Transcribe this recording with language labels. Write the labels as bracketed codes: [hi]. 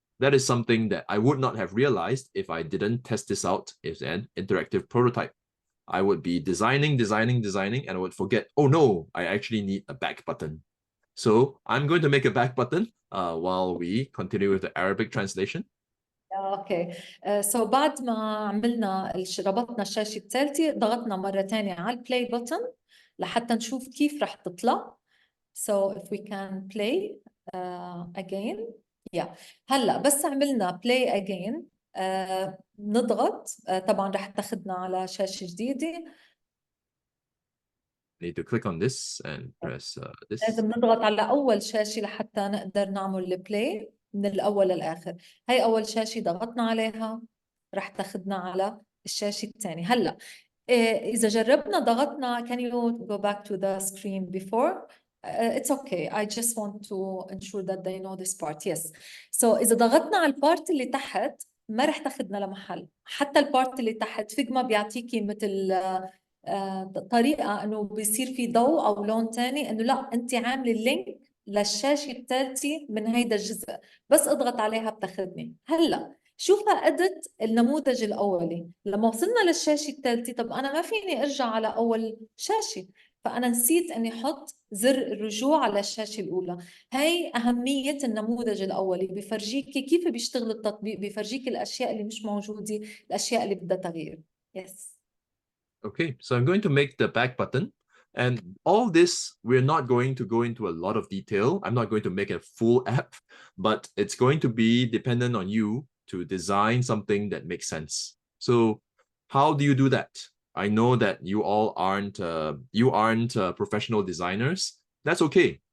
[en] that is something that I would not have realized if I didn't test this out as an interactive prototype. I would be designing, and I would forget, oh no, I actually need a back button. So I'm going to make a back button while we continue with the Arabic translation. [ar] اوكي سو بعد ما عملنا ربطنا الشاشه الثالثه ضغطنا مره ثانيه على البلاي بutton لحتى نشوف كيف رح تطلع. [en] So if we can play again. Yeah. [ar] هلا بس عملنا [en] play again [ar] نضغط طبعا رح تاخذنا على شاشه جديده. [en] Need to click on this and press this. [ar] لازم نضغط على أول شاشة لحتى نقدر نعمل البلاي من الأول للآخر. هاي أول شاشة ضغطنا عليها رح تاخدنا على الشاشة الثانية. هلأ إذا جربنا ضغطنا [en] can you go back to the screen before? It's okay. I just want to ensure that they know this part. Yes. [ar] So إذا ضغطنا على البارت اللي تحت ما رح تاخدنا لمحل. حتى البارت اللي تحت فيجما بيعطيكي مثل طريقة انه بيصير في ضوء او لون تاني انه لا انت عامله اللينك للشاشة الثالثة من هيدا الجزء بس اضغط عليها بتاخذني. هلا شوف فقدت النموذج الاولي لما وصلنا للشاشة الثالثة. طب انا ما فيني ارجع على اول شاشة فانا نسيت اني احط زر الرجوع على الشاشة الاولى. هي اهمية النموذج الاولي بفرجيكي كيف بيشتغل التطبيق بفرجيكي الاشياء اللي مش موجودة الاشياء اللي بدها تغيير. [en] Yes. Okay, so I'm going to make the back button. And all this, we're not going to go into a lot of detail. I'm not going to make a full app, but it's going to be dependent on you to design something that makes sense. So how do you do that? I know that you all aren't professional designers. That's okay.